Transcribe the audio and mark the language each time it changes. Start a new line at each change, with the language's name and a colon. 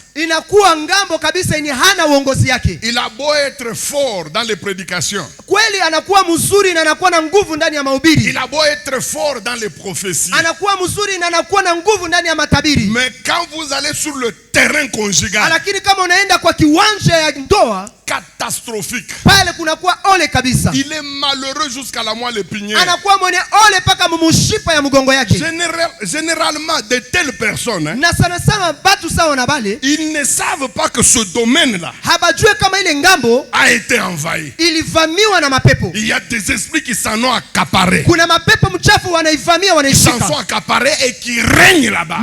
Swahili: Inakuwa ngambo kabisa yenye hana uongozi yake.
French: Il a beau être fort dans les prédications,
Swahili: Kweli anakuwa mzuri na anakuwa na nguvu ndani ya mahubiri,
French: il a beau être fort dans les prophéties,
Swahili: anakuwa mzuri na anakuwa na nguvu ndani ya matabiri,
French: mais quand vous allez sur le terrain conjugal,
Swahili: lakini kama unaenda kwa kiwanja ya ndoa,
French: catastrophique,
Swahili: pale kunakuwa ole kabisa.
French: il est malheureux jusqu'à la moelle épinière.
Swahili: Anakuwa mwenye ole paka mumushipa ya mgongo yake.
French: Généralement, de telles personnes,
Swahili: Na sana sana batu sawa na bale,
French: ils ne savent pas que ce domaine-là
Swahili: habajue kama ile ngambo
French: a été envahi.
Swahili: ilivamiwa na mapepo.
French: Il y a des esprits qui s'en ont accaparés.
Swahili: Kuna mapepo mchafu wanaivamia,
French: Ils s'en
Swahili: wanaishika
French: sont accaparés et qui règnent là-bas.